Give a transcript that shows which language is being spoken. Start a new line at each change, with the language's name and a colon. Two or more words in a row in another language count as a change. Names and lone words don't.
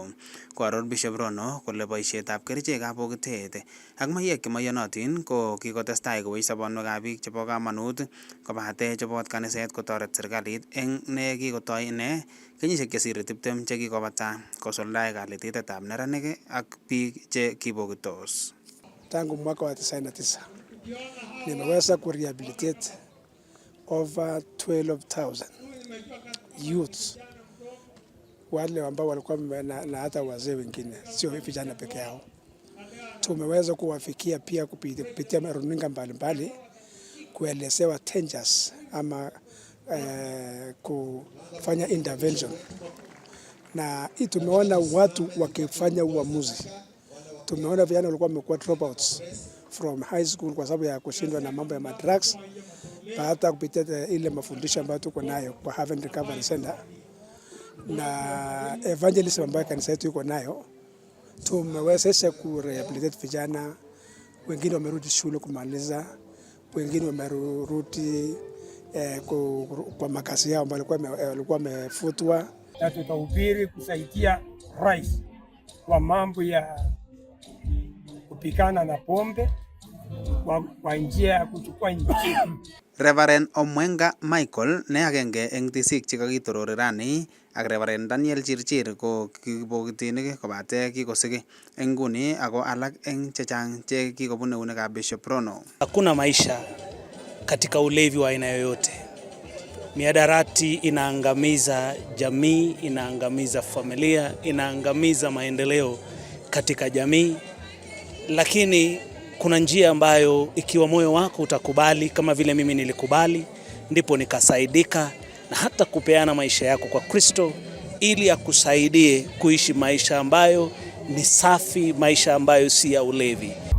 Kalenjin: Koaror Bishop Rono kole boisietab kerichekab bokitet ak mayek chemoiyonotin ko kikotestai kowech sobonwekab biik chebo kamanut kobate chobot kaniset kotoret serikalit eng ne kikotoi ine kenyisiek chesire 20 chekikobata kosuldae kalitetetab neranik ak biik che kibokitos.
Swahili: Tangu mwaka wa 99 nimeweza kurehabilitate
English: over 12,000 youths,
Swahili: wale ambao walikuwa na hata wazee wengine, sio vijana peke yao. Tumeweza kuwafikia pia kupitia runinga mbalimbali kuelezewa dangers ama kufanya intervention, na hii tumeona watu wakifanya uamuzi. Tumeona vijana walikuwa wamekuwa
English: dropouts from high school
Swahili: kwa sababu ya kushindwa na mambo ya drugs, hata kupitia ile mafundisho ambayo tuko nayo kwa Haven Recovery Center na evangelism ambayo kanisa yetu iko nayo. Tumewezesha kurehabilitate vijana, wengine wamerudi shule kumaliza, wengine wamerudi kwa makazi yao ambayo walikuwa wamefutwa. Na tutahubiri kusaidia rais kwa mambo ya kupikana na pombe kwa njia ya kuchukua nchi.
Kalenjin: Reverend Omwenga Michael ne agenge eng tisik chekakitorori rani ak Reverend Daniel Chirchir ko kibokitinik kobate kikosiki eng nguni ako alak eng chechang che kikobun eunekab Bishop Rono.
Swahili: Hakuna maisha katika ulevi wa aina yoyote. Miadarati inaangamiza jamii, inaangamiza familia, inaangamiza maendeleo katika jamii. Lakini kuna njia ambayo ikiwa moyo wako utakubali kama vile mimi nilikubali, ndipo nikasaidika na hata kupeana maisha yako kwa Kristo ili akusaidie kuishi maisha ambayo ni safi, maisha ambayo si ya ulevi.